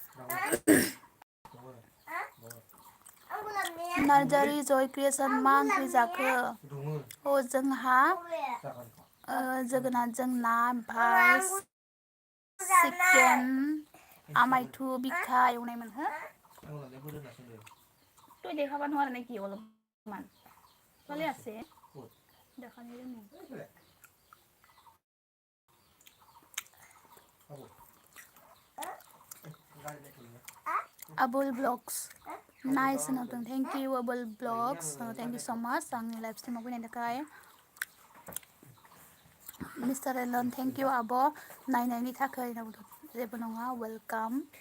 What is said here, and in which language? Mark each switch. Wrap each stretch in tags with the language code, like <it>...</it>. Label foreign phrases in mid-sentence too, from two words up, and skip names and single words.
<brx>नार्जारि जय क्रिएसन मा ओंख्रि जाखो जोंहा जोगोनारजों ना ओमफ्राय चिकेन आमायथु बिखा एवनायमोन हो</brx> <as>তুই দেখাবা নোৱাৰ নেকি অলপমান চলি আছে দেখা নিলে</as> <brx>Abul Vlogs nice होनहरदों</brx> <en>thank you Abul Vlogs thank you so much</en> <brx>आंनि लाइभ स्ट्रिमाव फैनायनि थाखाय Mr. Elon</brx> <en>thank you</en> <brx>आब' नायनायनि थाखाय जेबो नङा welcome</brx>